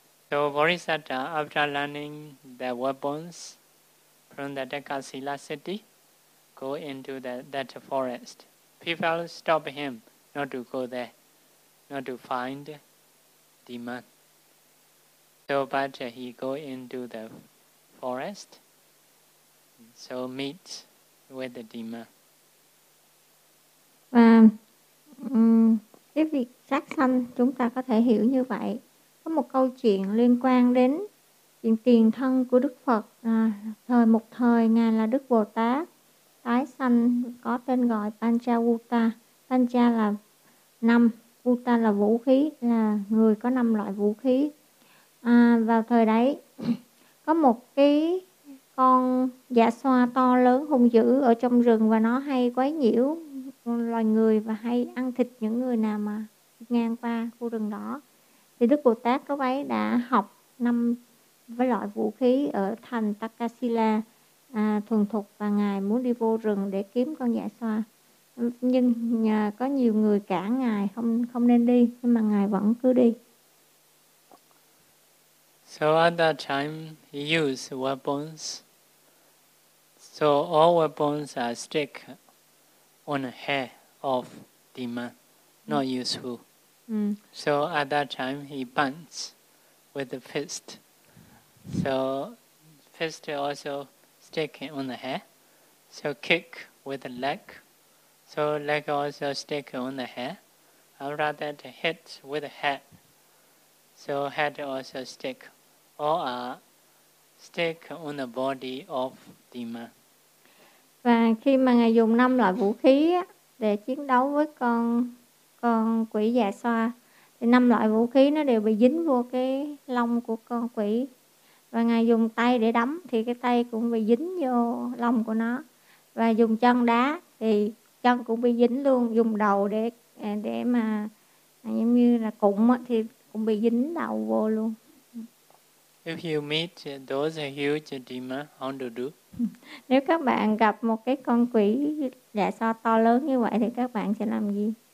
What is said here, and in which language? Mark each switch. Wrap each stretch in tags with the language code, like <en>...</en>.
<en>So Bodhisattva, after learning the weapons from the Takasila city, go into that forest. People stop him not to go there, not to find demon. So, but he go into the forest, so meets with the demon.</en> <vi>Và cái việc sát sanh chúng ta có thể hiểu như vậy. Có một câu chuyện liên quan đến chuyện tiền thân của Đức Phật. Thời một thời ngài là Đức Bồ Tát tái sanh có tên gọi Panchavuta. Pancha là năm, Uta là vũ khí, là người có năm loại vũ khí. À, vào thời đấy có một cái con dạ xoa to lớn hung dữ ở trong rừng và nó hay quấy nhiễu loài người và hay ăn thịt những người nào mà ngang qua khu rừng đó. Thì Đức Bồ Tát lúc ấy đã học năm với loại vũ khí ở thành Takasila thuần thục và ngài muốn đi vô rừng để kiếm con dạ xoa. Nhưng có nhiều người cản ngài không nên đi, nhưng mà ngài vẫn cứ đi.</vi> <en>So at that time he used weapons. So all weapons are stick on hair of demon, not useful. So at that time he punched with the fist. So fist also stick on the hair. So kick with the leg. So leg also stick on the hair. After that hit with the head. So head also stick. All are stick on the body of demon.</en> <vi>Và khi mà ngài dùng năm loại vũ khí để chiến đấu với con quỷ dạ xoa thì năm loại vũ khí nó đều bị dính vô cái lông của con quỷ. Và ngài dùng tay để đấm thì cái tay cũng bị dính vô lông của nó. Và dùng chân đá thì chân cũng bị dính luôn. Dùng đầu để mà giống như là cụm thì cũng bị dính đầu vô luôn.</vi> <en>If you meet those huge demon, how to do?</en> <vi>Nếu các bạn gặp một cái con quỷ dạ xoa to lớn như vậy thì các bạn sẽ làm gì?</vi>